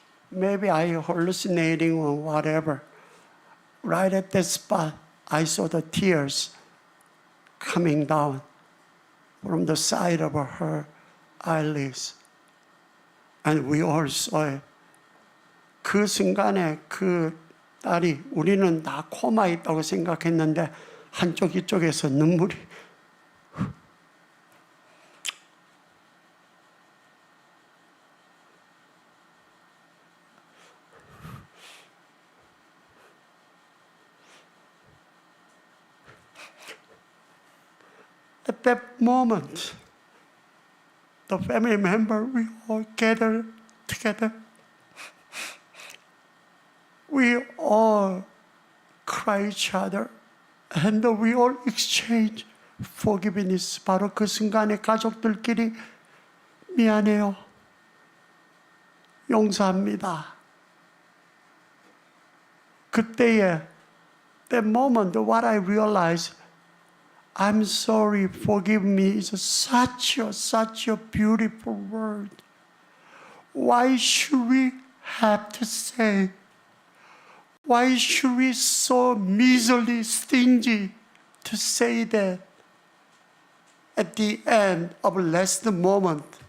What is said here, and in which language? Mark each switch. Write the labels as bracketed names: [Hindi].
[English] Maybe I hallucinating or whatever. Right at that spot, I saw the tears coming down from the side of her eyelids. And we all saw it. [Korean] 그 순간에 그 딸이 우리는 다 코마에 있다고 생각했는데 한쪽 이쪽에서 눈물이 [English] At that moment, the family member, we all gather together. We all cry each other, and we all exchange forgiveness. [Korean] 바로 그 순간에 가족들끼리 미안해요, 용서합니다. [English] 그때에, that moment, what I realized, I'm sorry, forgive me, is such a beautiful word. Why should we have to say? Why should we so miserly, stingy to say that at the end of last moment?